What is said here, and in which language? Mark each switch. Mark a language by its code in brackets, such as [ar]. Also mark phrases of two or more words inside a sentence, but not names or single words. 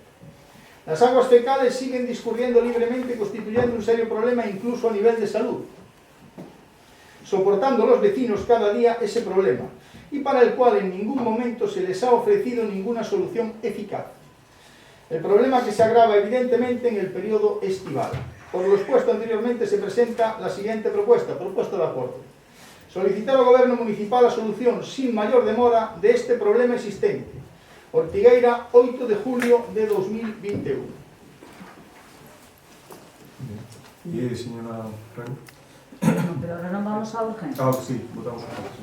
[es] Las aguas fecales siguen discurriendo libremente, constituyendo un serio problema incluso a nivel de salud, soportando los vecinos cada día ese problema, y para el cual en ningún momento se les ha ofrecido ninguna solución eficaz. El problema que se agrava evidentemente en el periodo estival. Por lo expuesto anteriormente se presenta la siguiente propuesta de acuerdo. Solicitar [gl] ao Goberno Municipal [es] a solución sin mayor demora de este problema existente. Ortigueira, 8 de julio de 2021. [gl] E señora Franco? [es] Pero ahora non vamos a urgencia. Sí, votamos a favor, sí.